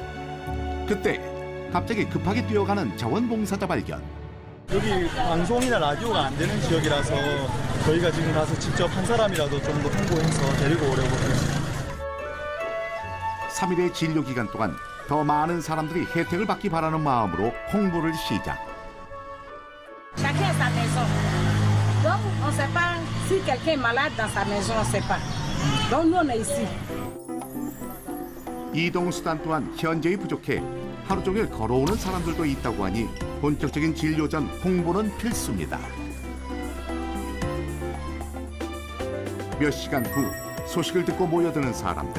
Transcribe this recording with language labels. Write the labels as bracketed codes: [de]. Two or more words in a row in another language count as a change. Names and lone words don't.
[ko] 그때 갑자기 급하게 뛰어가는 자원봉사자 발견. 여기 방송이나 라디오가 안 되는 지역이라서 저희가 지금 가서 직접 한 사람이라도 좀 더 홍보해서 데리고 오려고 했습니다. 3일의 진료 기간 동안 더 많은 사람들이 혜택을 받기 바라는 마음으로 홍보를 시작. [fr] Chacun a sa maison. Donc, on ne sait pas si quelqu'un est malade dans sa maison, on ne sait pas. Donc, nous, on est ici. [ko] 이동 수단 또한 현저히 부족해 하루 종일 걸어오는 사람들도 있다고 하니 본격적인 진료 전 홍보는 필수입니다. 몇 시간 후 소식을 듣고 모여드는 사람들.